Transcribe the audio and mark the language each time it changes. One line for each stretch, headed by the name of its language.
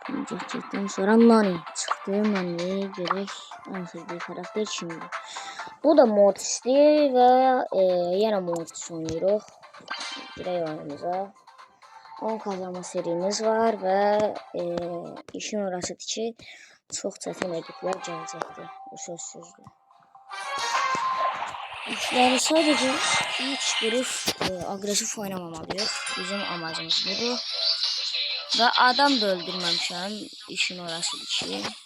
Azerbaijani: Gerçekten sonra Nani çıxdı. Nani görək ən sevdiyi karakter kimdir. Bu da Mortis'dir və yenə Mortis oynayırıq. Girək oyunumuza. 10 kazanma serimiz var və işin orasıdır ki, çox çətin editlər gələcəkdir. Bu sözsüzdür.
Turkish: Yani sadece hiç grup agresif oynamamalıyız. Bizim amacımız budur. Ve adam da öldürmemişim.
Azerbaijani: İşin orasıdır ki.